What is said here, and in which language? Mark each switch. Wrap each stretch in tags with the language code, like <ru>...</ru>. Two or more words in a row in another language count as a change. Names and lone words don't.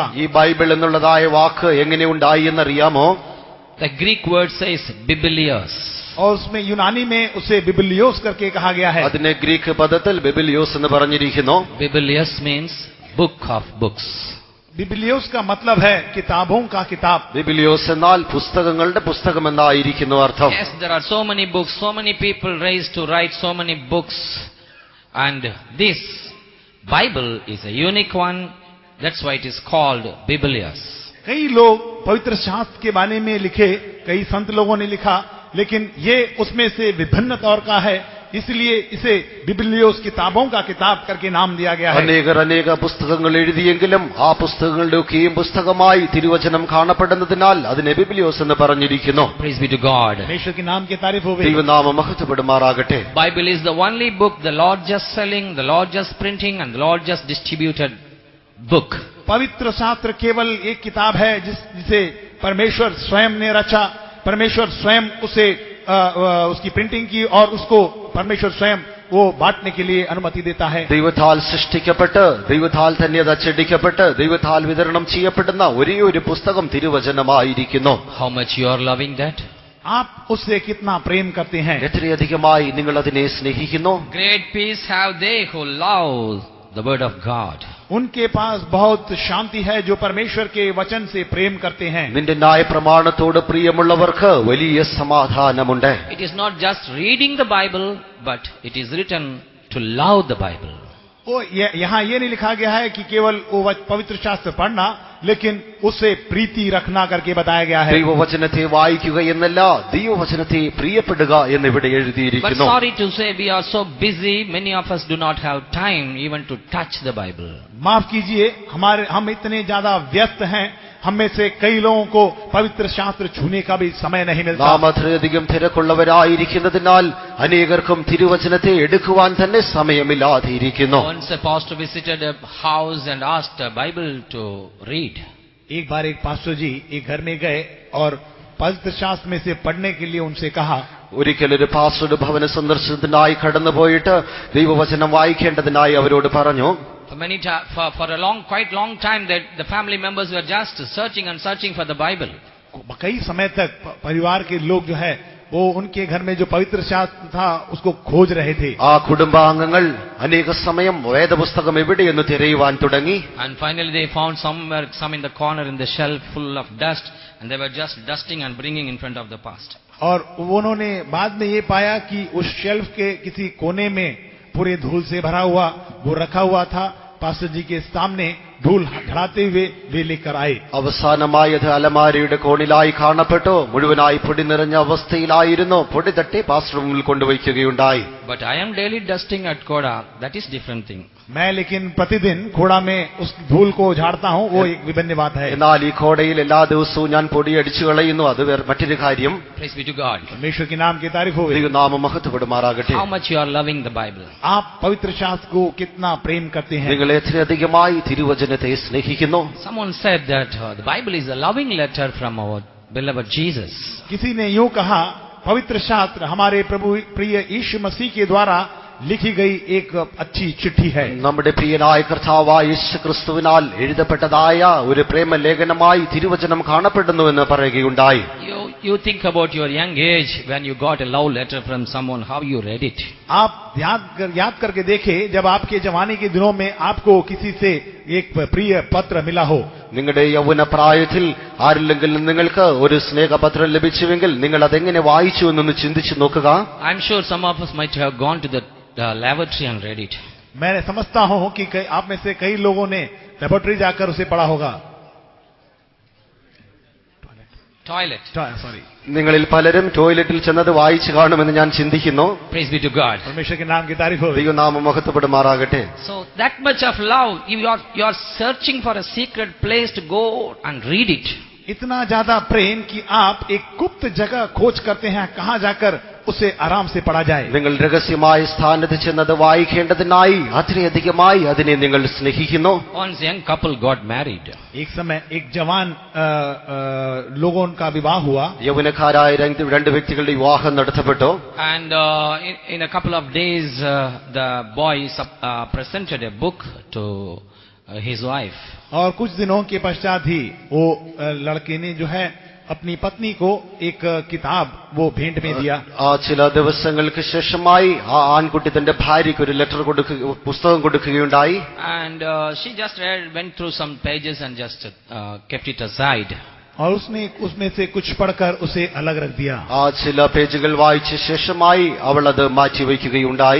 <ml>ഈ ബൈബിൾ എന്നുള്ളതായ വാക്ക് എങ്ങനെ ഉണ്ടായി എന്നറിയാമോ?</ml> <en>The Greek word says Biblios.</en> <hi>और उसमें यूनानी में उसे बिबलियोस करके कहा गया है.</hi> <ml>അതിനെ ഗ്രീക്ക് പദത്തിൽ ബിബിലിയോസ് എന്ന് പറഞ്ഞിരിക്കുന്നു.</ml> <en>Biblios means book of books.</en> <hi>बिबलियोस का मतलब है किताबों का किताब.</hi> <ml>ബിബിലിയോസ് എന്നാൽ പുസ്തകങ്ങളുടെ പുസ്തകം എന്നായിരിക്കുന്നു അർത്ഥം.</ml> <en>Yes, there are so many books, so many people raised to write so many books. And this Bible is a unique one. That's why it is called Biblios.</en> <hi>कई लोग पवित्र शास्त्र के बारे में लिखे, कई संत लोगों ने लिखा, लेकिन ये उसमें से विभिन्न तौर का है, इसलिए इसे बिब्लियोस किताबों का किताब करके नाम दिया गया है.</hi> <ml>അനേക പുസ്തകങ്ങൾ എഴുതിയെങ്കിലും ആ പുസ്തകങ്ങളുടെയൊക്കെയും പുസ്തകമായി തിരുവചനം കാണപ്പെടുന്നതിനാൽ അതിനെ ബിബ്ലിയോസ് എന്ന് പറഞ്ഞിരിക്കുന്നു.</ml> <en>Praise be to God.</en> <hi>परमेश्वर के नाम की तारीफ हो.</hi> <ml>ദൈവനാമം മഹത്വപ്പെടുമാറാകട്ടെ.</ml> <en>Bible is the only book the Lord just selling, the Lord just printing, and the Lord just distributed book.</en> <hi>पवित्र शास्त्र केवल एक किताब है जिसे परमेश्वर स्वयं ने रचा, परमेश्वर स्वयं उसे उसकी प्रिंटिंग की और उसको परमेश्वर स्वयं वो बांटने के लिए अनुमति देता है.</hi> <ml>ദൈവത്താൽ സൃഷ്ടിക്കപ്പെട്ട് ദൈവത്താൽ തന്നെ അത് അച്ചടിക്കപ്പെട്ട് ദൈവത്താൽ വിതരണം ചെയ്യപ്പെടുന്ന ഒരേ ഒരു പുസ്തകം തിരുവചനമായിരിക്കുന്നു.</ml> <en>How much you are loving that?</en> <hi>आप उससे कितना प्रेम करते हैं?</hi> <ml>എത്രയധികമായി നിങ്ങൾ അതിനെ സ്നേഹിക്കുന്നു.</ml> <en>Great peace have they who love the word of God.</en> <hi>उनके पास बहुत शांति है जो परमेश्वर के वचन से प्रेम करते हैं.</hi> <ml>നിന്റെ ന്യായ പ്രമാണത്തോട് പ്രിയമുള്ളവർക്ക് വലിയ സമാധാനമുണ്ട്.</ml> <en>It is not just reading the Bible, but it is written to love the Bible.</en> <hi>यहाँ ये नहीं लिखा गया है कि केवल वो पवित्र शास्त्र पढ़ना, लेकिन उससे प्रीति रखना करके बताया गया है.</hi> <ml>ദൈവവചനത്തെ വായിക്കുക എന്നല്ല, ദൈവവചനത്തെ പ്രിയപ്പെടുക എന്നിവിടെ</ml> <en>But</en> <ml>എഴുതിയിരിക്കുന്നു.</ml> <en>sorry to say, we are so busy, many of us do not have time even to touch the Bible.</en> <hi>माफ कीजिए, हम इतने ज्यादा व्यस्त हैं, हम में से कई लोगों को पवित्र शास्त्र छूने का भी समय नहीं मिलता.</hi> <ml>നാം അത്രയധികം തിരക്കുള്ളവരായിരിക്കുന്നതിനാൽ അനേകർക്കും തിരുവചനത്തെ എടുക്കുവാൻ തന്നെ സമയമില്ലാതിരിക്കുന്നു.</ml> <en>Once a pastor visited a house and asked a Bible to read.</en> <hi>एक बार एक पास्टर जी एक घर में गए और पवित्र शास्त्र में से पढ़ने के लिए उनसे कहा.</hi> <ml>ഒരിക്കൽ ഒരു പാസ്റ്ററുടെ ഭവന സന്ദർശനത്തിനായി കടന്നുപോയിട്ട് ദൈവവചനം വായിക്കേണ്ടതിനായി അവരോട് പറഞ്ഞു.</ml> <en>For a quite long time, that the family members were just searching and searching for the Bible.</en> <hi>कई समय तक परिवार के लोग जो है वो उनके घर में जो पवित्र शास्त्र था उसको खोज रहे थे.</hi> <ml>ആ കുടുംബാംഗങ്ങൾ അനേക സമയം വേദപുസ്തകം എവിടെയെന്ന് തിരയുവാൻ തുടങ്ങി.</ml> <en>And finally they found some in the corner in the shelf full of dust, and they were just dusting and bringing in front of the pastor.</en> <hi>और उन्होंने बाद में ये पाया कि उस शेल्फ के किसी कोने में पूरे धूल से भरा हुआ वो रखा हुआ था. पास्टर जी के सामने धूल ढड़ाते हुए वे लेकर आए.</hi> <ml>അവസാനമായി അത് അലമാരയുടെ കോണിലായി കാണപ്പെട്ടു. മുഴുവനായി പൊടി നിറഞ്ഞ അവസ്ഥയിലായിരുന്നു. പൊടി തട്ടി പാസ്റ്റർ മുന്നിൽ കൊണ്ടുവയ്ക്കുകയുണ്ടായി.</ml> <en>But I am daily dusting at Koda. That is different thing.</en> <hi>मैं लेकिन प्रतिदिन खोड़ा में उस धूल को झाड़ता हूँ, वो एक विभिन्न बात है.</hi> <ml>എന്നാൽ ഈ കോടയിൽ എല്ലാ ദിവസവും ഞാൻ പൊടി അടിച്ചു കളയുന്നു, അത് മറ്റൊരു കാര്യം.</ml> <en>Praise be to God.</en> <hi>परमेश्वर के नाम की तारीफ हो.</hi> <ml>ദൈവനാമം മഹത്വപ്പെടുമാറാകട്ടെ.</ml> <en>How much you are loving the Bible.</en> <hi>आप पवित्र शास्त्र को कितना प्रेम करते हैं?</hi> <ml>നിങ്ങൾ എത്രയധികമായി തിരുവചനത്തെ സ്നേഹിക്കുന്നു.</ml> <en>Someone said that the Bible is a loving letter from our beloved Jesus.</en> <hi>किसी ने यूं कहा, पवित्र शास्त्र हमारे प्रभु प्रिय यीशु मसीह के द्वारा लिखी गई एक अच्छी चिट्ठी है.</hi> <ml>നമ്മുടെ പ്രിയനായ കർത്താവായ യേശുക്രിസ്തുവിനാൽ എഴുതപ്പെട്ടതായ ഒരു പ്രേമലേഖനമായി തിരുവചനം കാണപ്പെടുന്നുവെന്ന് പറയുകയുണ്ടായി.</ml> <en>You think about your young age when you got a love letter from someone, how you read it.</en> <hi>आप याद करके देखें, जब आपके जवानी के दिनों में आपको किसी से एक प्रिय पत्र मिला हो.</hi> <ml>നിങ്ങളുടെ യൗവന പ്രായത്തിൽ ആരില്ലെങ്കിലും നിങ്ങൾക്ക് ഒരു സ്നേഹപത്രം ലഭിച്ചുവെങ്കിൽ നിങ്ങൾ അതെങ്ങനെ വായിച്ചു എന്നൊന്ന് ചിന്തിച്ചു നോക്കുക.</ml> <en>I'm sure some of us might have gone to the lavatory and read it.</en> <hi>मैं समझता हूं कि आप में से कई लोगों ने लेबोरेटरी जाकर उसे पढ़ा होगा.</hi> <en>Toilet. सॉरी.</en> <ml>നിങ്ങളിൽ പലരും ടോയ്ലറ്റിൽ ചെന്നത് വായിച്ചു കാണുമെന്ന് ഞാൻ ചിന്തിക്കുന്നു.</ml> <en>Praise be to God.</en> <hi>परमेश्वर के नाम की तारीफ हो.</hi> <ml>ദൈവനാമം മഹത്വപ്പെടുമാറാകട്ടെ.</ml> <en>So that much of love, you are searching for a secret place to go and read it.</en> <hi>इतना ज्यादा प्रेम कि आप एक गुप्त जगह खोज करते हैं कहां जाकर उसे आराम से पढ़ा जाए.</hi> <ml>നിങ്ങൾ രഹസ്യമായ സ്ഥാനത്ത് ചെന്നത് വായിക്കേണ്ടതിനായി അത്രയധികമായി അതിനെ നിങ്ങൾ സ്നേഹിക്കുന്നു.</ml> <en>Once young couple got married.</en> <hi>एक समय एक जवान लोगों का विवाह हुआ.</hi> <ml>യൗവനക്കാരായ രണ്ട് വ്യക്തികളുടെ വിവാഹം നടത്തപ്പെട്ടു.</ml> <en>And in a couple of days the boy presented a book to his wife.</en> <hi>और कुछ दिनों के पश्चात ही वो लड़के ने जो है अपनी पत्नी को एक किताब वो भेंट में दिया.</hi> <ml>ആ ചില ദിവസങ്ങൾക്ക് ശേഷമായി ആ ആൺകുട്ടി തന്റെ ഭാര്യയ്ക്ക് ഒരു ലെറ്റർ പുസ്തകം കൊടുക്കുകയുണ്ടായി.</ml> <en>And she just went through some pages and just kept it aside.</en> <hi>और उसने उसमें से कुछ पढ़कर उसे अलग रख दिया.</hi> <ml>ആ ചില പേജുകൾ വായിച്ച ശേഷമായി അവൾ അത് മാറ്റിവെക്കുകയുണ്ടായി.</ml>